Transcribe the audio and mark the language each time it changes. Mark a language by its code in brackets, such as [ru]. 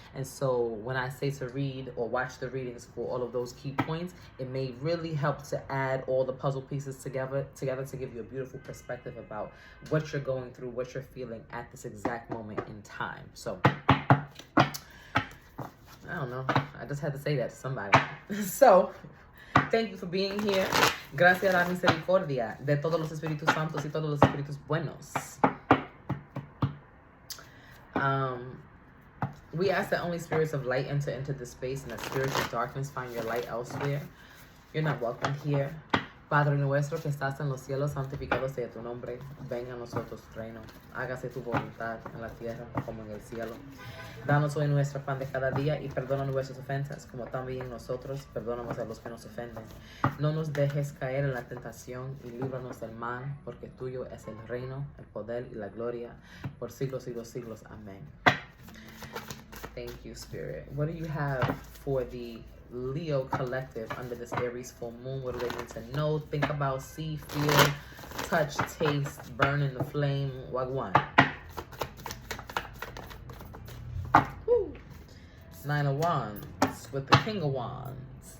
[en] And so when I say to read or watch the readings for all of those key points, it may really help to add all the puzzle pieces together to give you a beautiful perspective about what you're going through, what you're feeling at this exact moment in time. So I don't know. I just had to say that to somebody. So, thank you for being here. [es] Gracias a la misericordia de todos los Espíritus Santos y todos los Espíritus Buenos. [en] We ask that only spirits of light enter into this space and that spirits of darkness find your light elsewhere. You're not welcome here. [es] Padre nuestro que estás en los cielos, santificado sea tu nombre. Venga a nosotros tu reino. Hágase tu voluntad en la tierra como en el cielo. Danos hoy nuestro pan de cada día y perdona nuestras ofensas, como también nosotros perdonamos a los que nos ofenden. No nos dejes caer en la tentación y líbranos del mal, porque tuyo es el reino, el poder y la gloria por siglos y los siglos. [en] Amén. Thank you, Spirit. What do you have for the Leo collective under this Aries full moon? What do they need to know, think about, see, feel, touch, taste, burn in the flame? Wagwan. Woo. 9 of Wands with the King of Wands.